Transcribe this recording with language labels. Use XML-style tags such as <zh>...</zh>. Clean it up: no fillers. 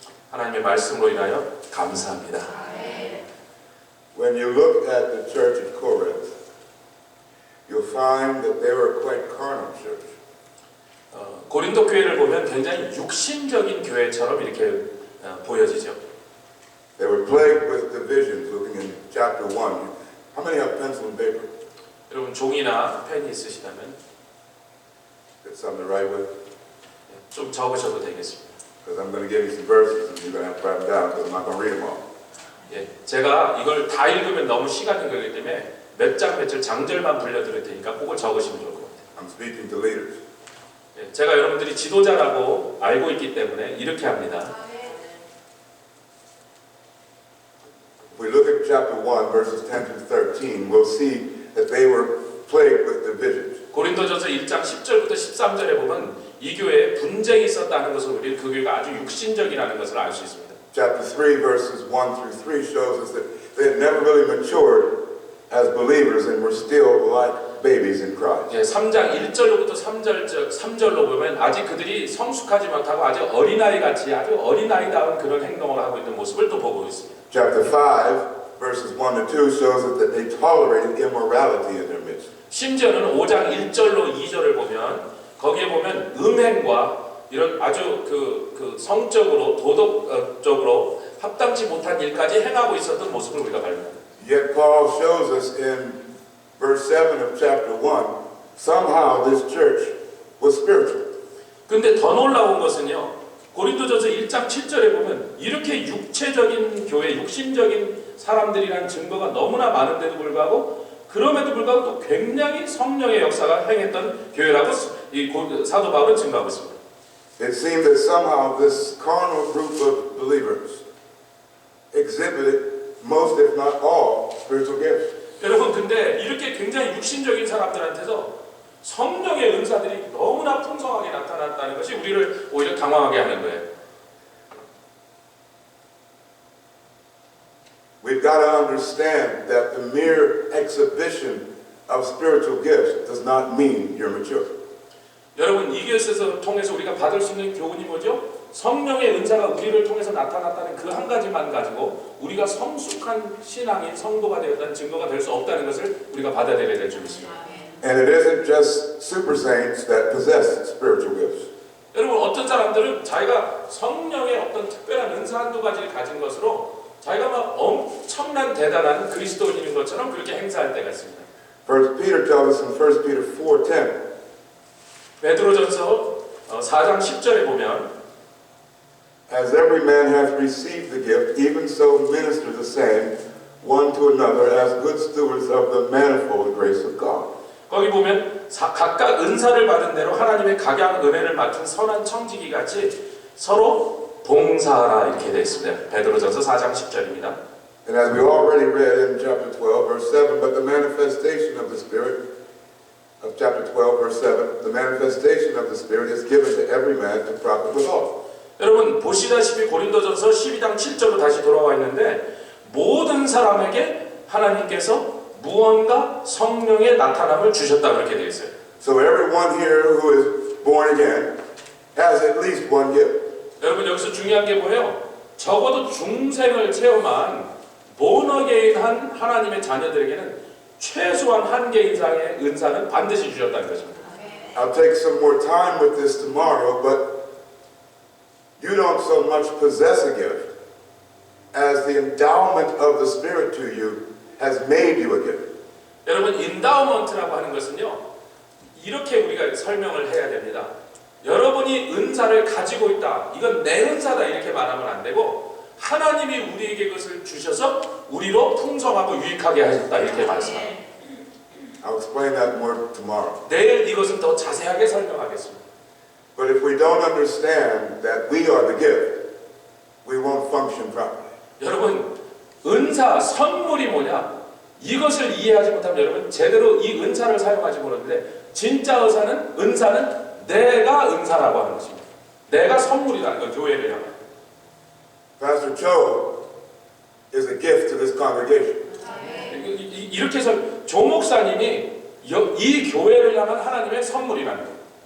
<ko>하나님의 말씀으로 인하여 감사합니다.</ko> <en>When you look at the church at Corinth, you'll find that they were quite carnal church.</en> <ko>고린도 교회를 보면 굉장히 육신적인 교회처럼 이렇게 보여지죠.</ko> <en>They were plagued with divisions. Looking in chapter 1, how many have pencil and paper?</en> <ko>여러분 종이나 펜이 있으시다면</ko> <en>Get something to write with?</en> <ko>좀 적으셔도 되겠습니다.</ko> <en>Because I'm going to give you some verses and you're going to have to write them down because I'm not going to read them all.</en> <ko>예, 제가 이걸 다 읽으면 너무 시간이 걸리기 때문에 몇 장 몇 절 장절만 불려드릴 테니까 그걸 적으시면 좋을 것 같아요.</ko> <en>I'm speaking to leaders.</en> <ko>예, 제가 여러분들이 지도자라고 알고 있기 때문에 이렇게 합니다.</ko> <en>If we look at chapter 1, verses 10 through 13, we'll see that they were plagued with divisions.</en> <ko>고린도전서 1장 10절부터 13절에 보면 이 교회에 분쟁이 있었다는 것을 우리는 그 교회가 아주 육신적이라는 것을 알 수 있습니다.</ko> <en>Chapter 3, verses 1 through 3 shows us that they had never really matured as believers and were still like babies in Christ.</en> <ko>예, 3장 1절로부터 3절로 보면 아직 그들이 성숙하지 못하고 아주 어린아이 같이 아주 어린아이다운 그런 행동을 하고 있는 모습을 또 보고 있습니다.</ko> <en>Chapter 5, verses 1 to 2 shows us that they tolerated immorality in their midst.</en> <ko>심지어는 5장 1절로 2절을 보면 거기에 보면 음행과 이런 아주 그 성적으로 도덕적으로 합당치 못한 일까지 행하고 있었던 모습을 우리가 발견합니다.</ko> <en>Yet Paul shows us in verse 7 of chapter 1, somehow this church was spiritual.</en> <ko>근데 더 놀라운 것은요. 고린도전서 1장 7절에 보면 이렇게 육체적인 교회, 육신적인 사람들이란 증거가 너무나 많은데도 불구하고 그럼에도 불구하고 또 굉장히 성령의 역사가 행했던 교회라고 이 사도 바울은 증거하고 있습니다.</ko> <en>It seemed that somehow this carnal group of believers exhibited most, if not all, spiritual gifts.</en> <ko>여러분 근데 이렇게 굉장히 육신적인 사람들한테서 성령의 은사들이 너무나 풍성하게 나타났다는 것이 우리를 오히려 당황하게 하는 거예요.</ko> <en>We've got to understand that the mere exhibition of spiritual gifts does not mean you're mature.</en> <ko>여러분 이것에서 통해서 우리가 받을 수 있는 교훈이 뭐죠? 성령의 은사가 우리를 통해서 나타났다는 그 한 가지만 가지고 우리가 성숙한 신앙인 성도가 되었다는 증거가 될 수 없다는 것을 우리가 받아들여야 될 줄 믿습니다.</ko> <en>And it isn't just super saints that possess spiritual gifts.</en> <ko>여러분 어떤 사람들은 자기가 성령의 어떤 특별한 은사 한두 가지를 가진 것으로 자기가 막 엄청난 대단한 그리스도인인 것처럼 그렇게 행사할 때가 있습니다.</ko> <en>First Peter tells us in 1 Peter 4:10.</en> <ko>베드로전서 4장 10절에 보면</ko> <en>As every man hath received the gift, even so minister the same one to another as good stewards of the manifold grace of God.</en> <ko>거기 보면 각각 은사를 받은 대로 하나님의 각양 은혜를 맡은 선한 청지기 같이 서로 봉사하라 이렇게 되어 있습니다. 베드로전서 4장 10절입니다.</ko> <en>And as we already read in chapter 12, verse 7, but the manifestation of the Spirit, of chapter 12, verse 7, the manifestation of the Spirit is given to every man to profit withal.</en> <ko>여러분 보시다시피 고린도전서 12장 7절로 다시 돌아와 있는데 모든 사람에게 하나님께서 무언가 성령의 나타남을 주셨다 그렇게 되어 있어요.</ko> <en>So everyone here who is born again has at least one gift.</en> <ko>여러분 여기서 중요한 게 뭐예요? 적어도 중생을 체험한 본어게인한 하나님의 자녀들에게는 최소한 한 개 이상의 은사는 반드시 주셨다는 것입니다.</ko> <en>I'll take some more time with this tomorrow, but you don't so much possess a gift as the endowment of the Spirit to you has made you a gift.</en> <ko>여러분 인다우먼트라고 하는 것은요 이렇게 우리가 설명을 해야 됩니다. 여러분이 은사를 가지고 있다. 이건 내 은사다 이렇게 말하면 안 되고 하나님이 우리에게 그것을 주셔서 우리로 풍성하고 유익하게 하셨다 이렇게 말씀합니다.</ko> <en>I'll explain that more tomorrow.</en> <ko>내일 이것은 더 자세하게 설명하겠습니다.</ko> <en>But if we don't understand that we are the gift, we won't function properly.</en> <ko>여러분 은사 선물이 뭐냐 이것을 이해하지 못하면 여러분 제대로 이 은사를 사용하지 못하는데 진짜 은사는 내가 은사라고 하는 것입니다. 내가 선물이라는 거 교회를 향해.</ko> <en>Pastor Cho is a gift to this congregation.</en> <ko>이렇게 해서 조 목사님이 이 교회를 향한 하나님의 선물이라는 거예요.</ko>